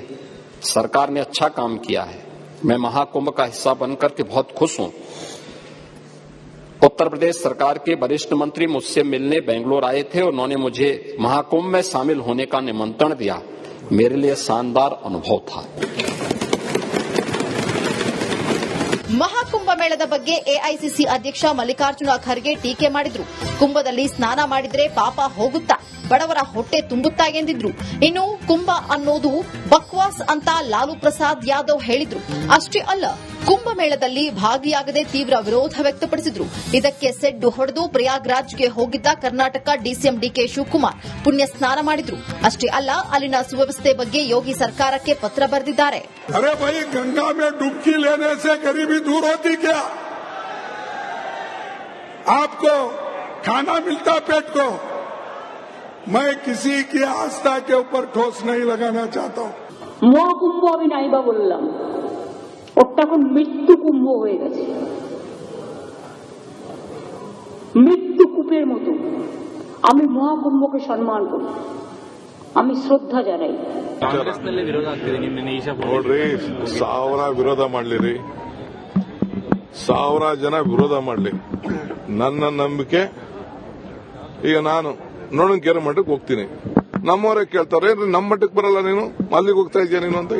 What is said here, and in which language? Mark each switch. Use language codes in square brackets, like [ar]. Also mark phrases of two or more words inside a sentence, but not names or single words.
[hi] सरकार ने अच्छा काम किया है. मैं महाकुंभ का हिस्सा बनकर के बहुत खुश हूं. उत्तर प्रदेश सरकार के वरिष्ठ मंत्री मुझसे मिलने बेंगलोर आए थे. उन्होंने मुझे महाकुंभ में शामिल होने का निमंत्रण दिया. मेरे लिए शानदार अनुभव था. [kn] ಮಹಾಕುಂಭ ಮೇಳದ ಬಗ್ಗೆ ಎಐಸಿಸಿ ಅಧ್ಯಕ್ಷ ಮಲ್ಲಿಕಾರ್ಜುನ ಖರ್ಗೆ ಟೀಕೆ ಮಾಡಿದ್ರು. ಕುಂಭದಲ್ಲಿ ಸ್ನಾನ ಮಾಡಿದ್ರೆ ಪಾಪ ಹೋಗುತ್ತಾ, ಬಡವರ ಹೊಟ್ಟೆ ತುಂಬುತ್ತಾ ಎಂದಿದ್ರು. ಇನ್ನು ಕುಂಭ ಅನ್ನೋದು ಬಕ್ವಾಸ್ ಅಂತ ಲಾಲು ಪ್ರಸಾದ್ ಯಾದವ್ ಹೇಳಿದ್ರು. ಅಷ್ಟೇ ಅಲ್ಲ, ಕುಂಭಮೇಳದಲ್ಲಿ ಭಾಗಿಯಾಗದೆ ತೀವ್ರ ವಿರೋಧ ವ್ಯಕ್ತಪಡಿಸಿದ್ರು. ಇದಕ್ಕೆ ಸೆಡ್ಡು ಹೊಡೆದು ಪ್ರಯಾಗ್ರಾಜ್ಗೆ ಹೋಗಿದ್ದ ಕರ್ನಾಟಕ ಡಿಸಿಎಂ ಡಿಕೆ ಶಿವಕುಮಾರ್ ಪುಣ್ಯ ಸ್ನಾನ ಮಾಡಿದ್ರು. ಅಷ್ಟೇ ಅಲ್ಲ, ಅಲ್ಲಿನ ಸುವ್ಯವಸ್ಥೆ ಬಗ್ಗೆ ಯೋಗಿ ಸರ್ಕಾರಕ್ಕೆ ಪತ್ರ ಬರೆದಿದ್ದಾರೆ. [hi] अरे भाई, गंगा में डुबकी लेने से गरीबी दूर होती क्या? आपको खाना मिलता पेट को. मैं किसी की आस्था के ऊपर ठोस नहीं लगाना चाहता हूं. [bn] মহাকুম্ভ আমি নাইবা বললাম, ওটা এখন মৃত্যু কুম্ভ হয়ে গেছে, মৃত্যু কূপের মতো. আমি মহাকুম্ভকে সম্মান করি, আমি শ্রদ্ধা জানাই. [kn] ನೋಡ್ರಿ, 1000 ವಿರೋಧ ಮಾಡ್ಲಿರಿ, 1000 ಜನ ವಿರೋಧ ಮಾಡ್ಲಿ, ನನ್ನ ನಂಬಿಕೆ. ಈಗ ನಾನು ನೋಡೋಣ ಮಟ್ಟಕ್ಕೆ ಹೋಗ್ತೀನಿ. ನಮ್ಮವರೇ ಕೇಳ್ತಾರೆ, ನಮ್ಮ ಮಟ್ಟಕ್ಕೆ ಬರಲ್ಲ, ನೀನು ಅಲ್ಲಿಗೆ ಹೋಗ್ತಾ ಇದೆಯಾ ನೀನು ಅಂತ.